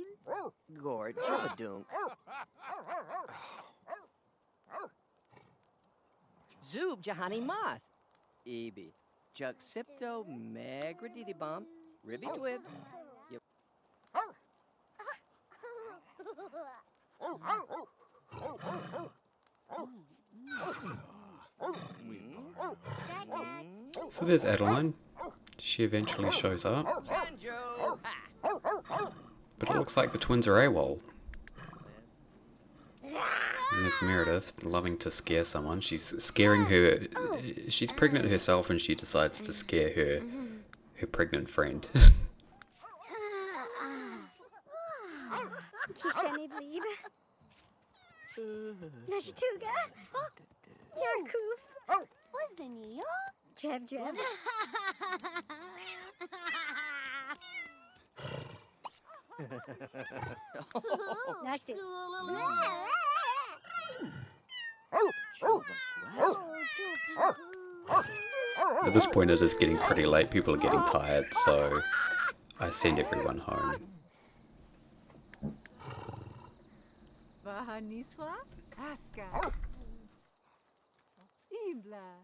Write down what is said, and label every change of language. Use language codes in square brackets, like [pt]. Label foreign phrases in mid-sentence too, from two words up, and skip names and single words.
[en] Gord Jabadunk. Zoob Jahani Mas. Ebi. Juxipto Megradidi Bump. Ribby Twibs. Yep. So there's Adeline. She eventually shows up. But it looks like the twins are AWOL. And there's Meredith, loving to scare someone. She's scaring her... She's pregnant herself and she decides to scare her pregnant friend. Kishani Bleeb. Nashtuga. Jarkoof. Wasn't Jeb Jeb. Nashtu. At this point it is getting pretty late, people are getting tired, so I send everyone home. Vahaniswa Aska. Imbla.